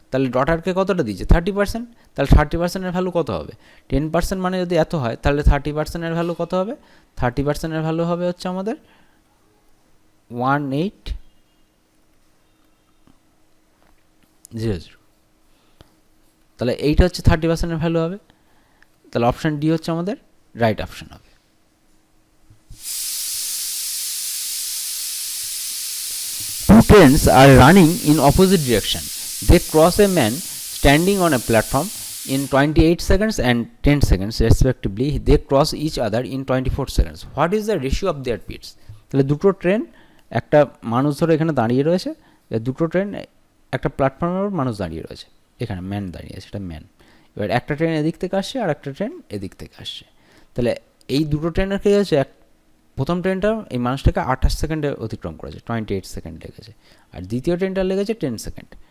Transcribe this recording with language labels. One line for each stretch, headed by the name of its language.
Bangla: তাহলে ডটারকে কতটা দিয়েছে 30%, তাহলে 30%-এর ভ্যালু কত হবে, 10% মানে যদি এত হয় তাহলে 30%-এর ভ্যালু কত হবে, 30%-এর ভ্যালু হবে হচ্ছে আমাদের 1800। তাহলে এইটা হচ্ছে 30%-এর ভ্যালু হবে, তাহলে অপশান ডি হচ্ছে আমাদের রাইট অপশান হবে।
English: Two trains are running in opposite direction. They cross a man standing on a platform in 28 seconds and 10 seconds respectively. They cross each other in 24 seconds. What is the ratio of their speeds?
Bangla: তাহলে দুটো train, একটা মানুষ ধরে এখানে দাঁড়িয়ে রয়েছে, দুটো train একটা প্ল্যাটফর্মের মানুষ দাঁড়িয়ে রয়েছে, এখানে ম্যান দাঁড়িয়ে আছে, এটা ম্যান। এবার একটা ট্রেন এদিক থেকে আসছে আর একটা ট্রেন এদিক থেকে আসছে। তাহলে এই দুটো ট্রেনের কী হচ্ছে, প্রথম ট্রেনটা এই মানুষটাকে 28 সেকেন্ডে অতিক্রম করেছে, 28 সেকেন্ড লেগেছে, আর দ্বিতীয় ট্রেনটা লেগেছে 10 সেকেন্ড।